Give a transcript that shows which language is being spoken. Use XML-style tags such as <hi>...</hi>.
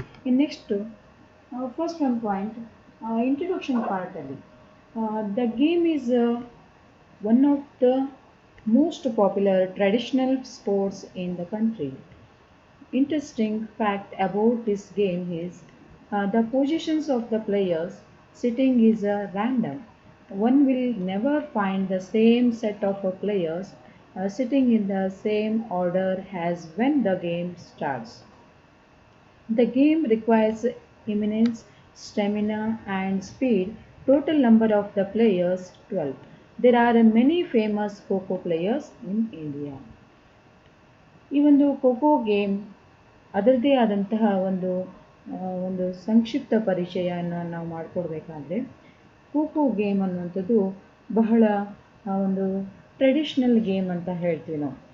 <kn>ಇನ್ನು</kn> <en>Next first one point introduction ಪಾರ್ಟಲ್ಲಿ the game is one of the most popular traditional sports in the country. Interesting fact about this game is the positions of the players sitting is random. One will never find the same set of players sitting in the same order as when the game starts. The game requires immense stamina and speed. Total number of the players 12. There are many famous kho kho players in India.</en> <kn>ಈ ಒಂದು kho kho game ಅದರದೇ ಆದಂತಹ ಒಂದು ಸಂಕ್ಷಿಪ್ತ ಪರಿಚಯವನ್ನು ನಾವು ಮಾಡಿಕೊಡ್ಬೇಕಾದ್ರೆ, kho kho game ಅನ್ನುವಂಥದ್ದು ಬಹಳ ಒಂದು ಟ್ರೆಡಿಷ್ನಲ್ ಗೇಮ್ ಅಂತ ಹೇಳ್ತೀವಿ ನಾವು.</kn>